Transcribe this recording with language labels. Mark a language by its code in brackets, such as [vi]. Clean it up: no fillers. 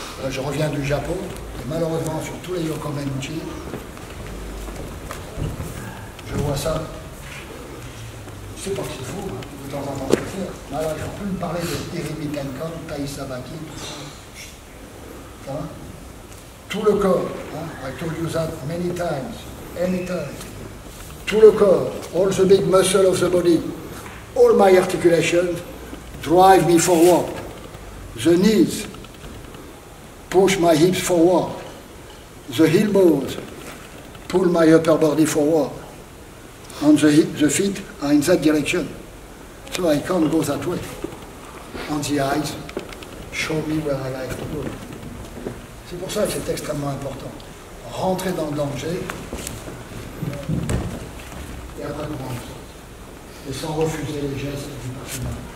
[fr] Je reviens du Japon, et malheureusement sur tous les Yokomenuchi, je vois ça. Je ne sais pas si c'est fou, hein, de temps en temps je le fais. Mais alors, je ne peux plus me parler de Irimi Tenkan, Taisabaki, tout ça. Ça va? Tout le corps, hein, [en] I told you that many times, anytime. [fr] Tout le corps, [en] all the big muscle of the body, all my articulations drive me forward. The knees push my hips forward. The heel bones pull my upper body forward. And the feet are in that direction. So I can't go that way. And the eyes show me where I like to go. [fr] C'est pour ça que c'est extrêmement important. Rentrer dans le danger et après prendre. Et sans refuser les gestes du partenaire.